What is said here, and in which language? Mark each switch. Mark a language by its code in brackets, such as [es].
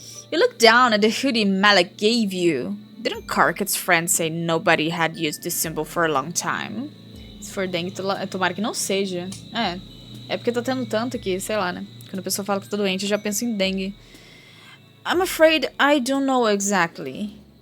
[en] You look down at the hoodie Malik gave you. Didn't Karkat's friend say nobody had used this symbol for a long time? [pt] Se for dengue, tomara que não seja. É porque tá tendo tanto aqui, sei lá, né? Quando a pessoa fala que tá doente, eu já penso em dengue. [en] I'm afraid I don't know exactly.